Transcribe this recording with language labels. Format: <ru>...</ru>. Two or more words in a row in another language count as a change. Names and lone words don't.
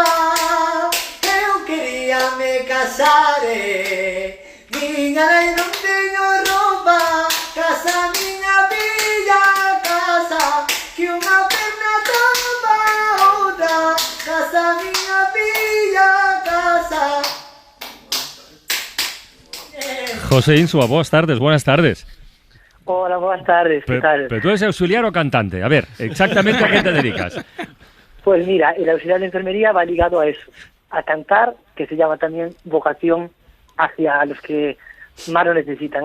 <gl>Eu quería me casare, niña e non teño roupa. Casa miña villa, casa, que unha perna tapa outra. Casa miña villa, casa.</gl> <es>José Insua, buenas tardes. Hola, buenas tardes, ¿qué tal? ¿Pero tú eres auxiliar o cantante? A ver, exactamente ¿a qué te dedicas? Pues mira, el auxiliar de enfermería va ligado a eso, a cantar, que se llama también vocación hacia los que más lo necesitan.</es>